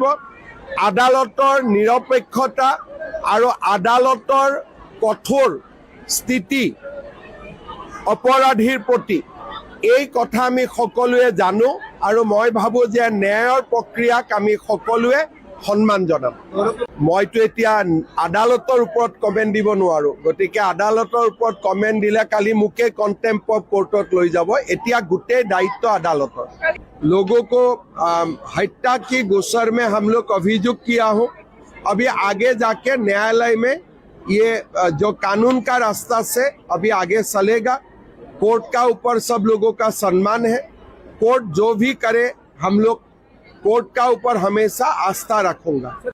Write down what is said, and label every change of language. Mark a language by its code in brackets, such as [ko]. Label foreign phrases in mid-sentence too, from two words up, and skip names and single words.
[as] আদালতৰ নিৰপেক্ষতা আৰু আদালতৰ কঠোৰ স্থিতি অপৰাধীৰ প্ৰতি এই কথা আমি সকলোৱে জানো আৰু মই ভাবোঁ যে ন্যায়ৰ প্ৰক্ৰিয়াক আমি সকলোৱে সন্মান জনাম। মইতো এতিয়া আদালতৰ ওপৰত কমেণ্ট দিব নোৱাৰোঁ, গতিকে আদালতৰ ওপৰত কমেণ্ট দিলে কালি মোকে [en] contempt of court [as] লৈ যাব। এতিয়া গোটেই দায়িত্ব আদালতৰ। [hi] लोगों को हत्या की गोचर में हम लोग अभियुक्त किया हूँ। अभी आगे जाके न्यायालय में ये जो कानून का रास्ता से अभी आगे चलेगा। कोर्ट का ऊपर सब लोगों का सम्मान है। कोर्ट जो भी करे हम लोग कोर्ट का ऊपर हमेशा आस्था रखूंगा।